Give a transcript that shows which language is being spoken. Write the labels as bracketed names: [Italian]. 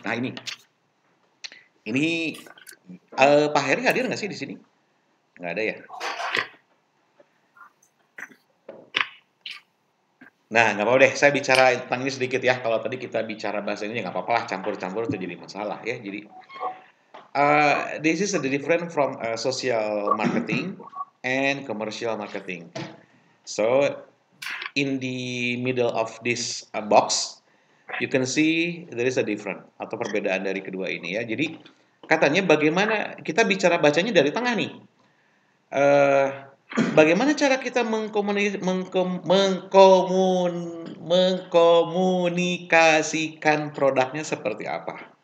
[Indonesian] Nah ini Pak Heri hadir nggak sih di sini? Nggak ada ya. Nah, nggak apa-apa deh. Saya bicara tentang ini sedikit ya. Kalau tadi kita bicara bahasa ini nggak apa-apa lah. Campur-campur itu jadi masalah ya. Jadi [English] this is different from social marketing and commercial marketing. So in the middle of this box, You can see there is a different [Indonesian] atau perbedaan dari kedua ini ya. Jadi katanya bagaimana kita bicara bacanya dari tengah nih. Bagaimana cara kita mengkomunikasikan produknya seperti apa?